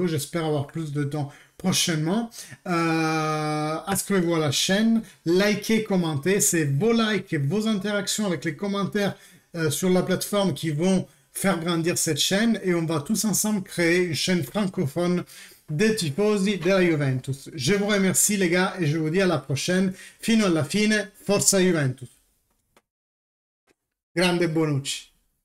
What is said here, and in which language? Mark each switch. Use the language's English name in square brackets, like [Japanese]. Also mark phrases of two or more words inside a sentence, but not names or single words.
[French] J'espère avoir plus de temps prochainement. Inscrivez-vous à la chaîne, likez, commentez. C'est vos likes et vos interactions avec les commentaires sur la plateforme qui vont faire grandir cette chaîne et on va tous ensemble créer une chaîne francophone des [Italian] tifosi della Juventus. [French] Je vous remercie les gars et je vous dis à la prochaine. [Italian] Fino alla fine, forza Juventus. Grande Bonucci.